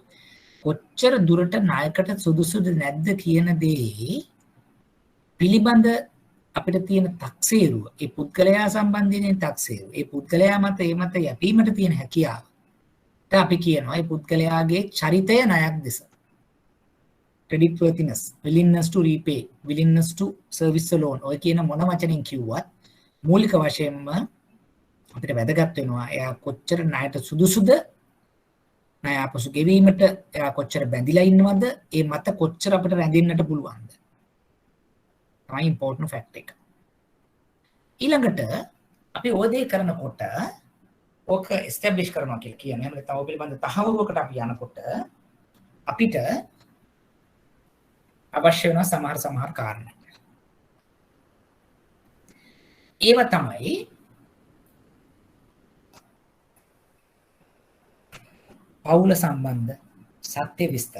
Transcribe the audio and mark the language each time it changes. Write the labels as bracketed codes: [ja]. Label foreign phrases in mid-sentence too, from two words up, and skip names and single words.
[si] කොච්චර දුරට ණයකට සුදුසුද නැද්ද කියන දේ පිළිබඳ අපිට තියෙන තක්සේරුව, ඒ පුද්ගලයා සම්බන්ධයෙන් තක්සේරුව, ඒ පුද්ගලයා මත ඒ මත යැපීමට තියෙන හැකියාව. අපි කියනවා ඒ පුද්ගලයාගේ චරිතය ණයක් දෙස. [en] creditworthiness, willingness to repay, willingness to service a loan. [si] ඔය කියන මොන වචනෙන් කිව්වත් මූලික වශයෙන්ම අපිට වැදගත් වෙනවා එයා කොච්චර ණයට සුදුසුද, ණය අපසු ගෙවීමට එයා කොච්චර බැඳිලා ඉන්නවද, ඒ මත කොච්චර අපිට රැඳෙන්නට පුළුවන්ද. තමයි [en] important fact [si] එක. ඊළඟට අපි ඔය දේ කරනකොට ඕක establish කරනවා කියලා කියන්නේ. එහෙනම් තව පිළිබඳ තහවුරුවකට අපි යනකොට අපිට අවශ්‍ය වෙන සමහර කාරණා. ඒව තමයි පවුල සම්බන්ධ සත්‍ය විස්තර.